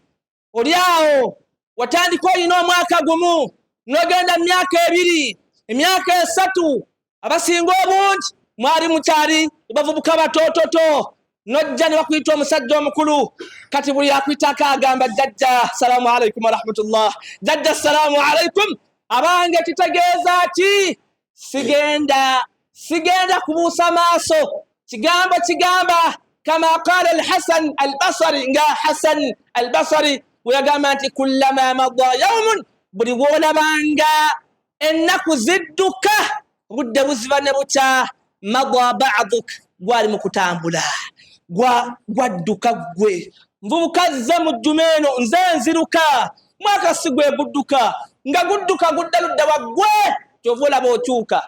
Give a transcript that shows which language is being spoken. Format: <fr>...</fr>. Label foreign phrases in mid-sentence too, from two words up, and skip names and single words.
<lg>Oli awo watandika olina omwaka gumu n'ogenda emyaka 2, emyaka 3, abasinga obungi mwali mukyali bavubuka batoototo, nojja ne bakuyita omusajja omukulu, kati buli akuyitako agamba jjajja</lg> <ar>السلام عليكم ورحمة الله,</ar> <lg>jjajja</lg> <ar>السلام عليكم.</ar> <lg>Abange kitegeeza ki? Sigenda kubuusa maaso. Kigambo kigamba</lg> <ar>كما قال</ar> <lg>al-Hasan al-Basri, nga Hasan al-Basri weyagamba nti</lg> <ar>كلما مضى يوم,</ar> <lg>buli bwolabanga ennaku zidduka budde buziba ne bukya,</lg> <ar>مضى بعضك,</ar> <lg>gwali mu kutambula, gwadduka gwe. Nvubuka zze mu jjuma eno nze nziruka, mwaka si gwe gudduka, nga gudduka gudda ludda waggwe, kyova olaba okyuka.</lg>